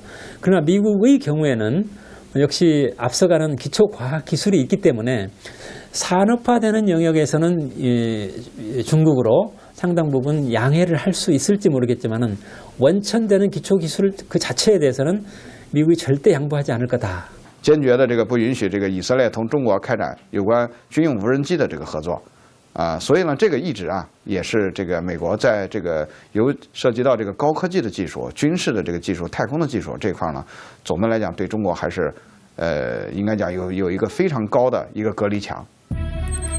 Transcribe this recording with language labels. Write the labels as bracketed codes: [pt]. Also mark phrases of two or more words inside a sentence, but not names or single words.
[ko] 그러나 미국의 경우에는 역시 앞서가는 기초과학기술이 있기 때문에 산업화되는 영역에서는 중국으로 상당 부분 양해를 할 수 있을지 모르겠지만은 원천되는 기초기술 그 자체에 대해서는 미국이 절대 양보하지 않을 거다. [zh] 坚决的这个不允许这个以色列同中国开展有关军用无人机的这个合作。所以呢，这个一直也是这个美国在这个涉及到这个高科技的技术、军事的这个技术、太空的技术这块呢，总的来讲对中国还是应该讲有一个非常高的一个隔离墙。